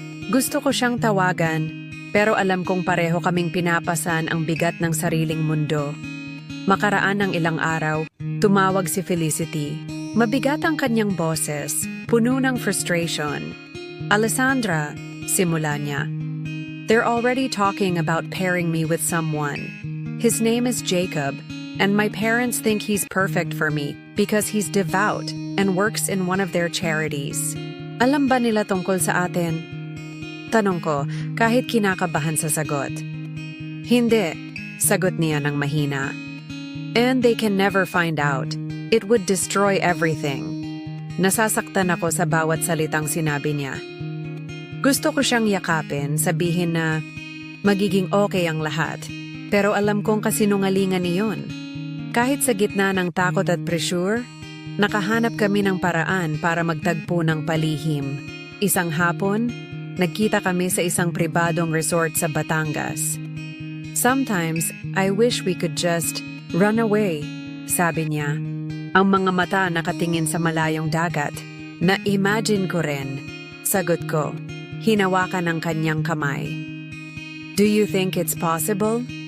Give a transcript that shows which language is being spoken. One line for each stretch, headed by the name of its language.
Filipino: Gusto ko siyang tawagan, pero alam kong pareho kaming pinapasan ang bigat ng sariling mundo. Makaraan ng ilang araw, tumawag si Felicity. Mabigat ang kanyang boses, puno ng frustration. Alessandra, simula niya.
English: They're already talking about pairing me with someone. His name is Jacob, and my parents think he's perfect for me because he's devout and works in one of their charities.
Filipino: Alam ba nila tungkol sa atin? Tanong ko, kahit kinakabahan sa sagot. Hindi, sagot niya ng mahina.
English: And they can never find out. It would destroy everything.
Filipino: Nasasaktan ako sa bawat salitang sinabi niya. Gusto ko siyang yakapin, sabihin na magiging okay ang lahat. Pero alam kong kasinungalingan iyon. Kahit sa gitna ng takot at pressure, nakahanap kami ng paraan para magtagpo ng palihim. Isang hapon, nagkita kami sa isang pribadong resort sa Batangas.
English: Sometimes, I wish we could just run away,
Filipino: sabi niya. Ang mga mata nakatingin sa malayong dagat. Na-imagine ko rin. Sagot ko, hinawakan ang kanyang kamay.
English: Do you think it's possible?